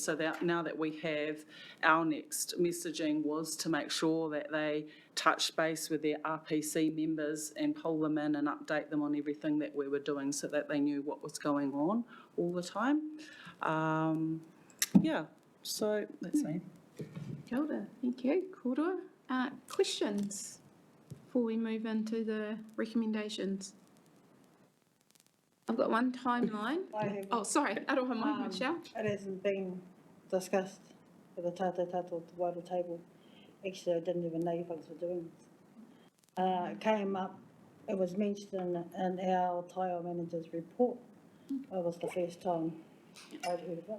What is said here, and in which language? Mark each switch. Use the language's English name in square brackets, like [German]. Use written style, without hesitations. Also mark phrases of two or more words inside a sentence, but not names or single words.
[English] So that now that we have, our next messaging was to make sure that they touch base with their RPC members and pull them in and update them on everything that we were doing, so that they knew what was going on all the time. Yeah, so that's me. [Māori] Kia ora, [English] thank you. Kōrua. Questions before we move into the recommendations? I've got one timeline. Oh, sorry, [Māori] aroha mai, [English] Michelle. It hasn't been discussed at the Tātou Te Wairoa table. Actually, I didn't even know you folks were doing this. It came up, it was mentioned in our Taio manager's report. It was the first time I'd heard of it.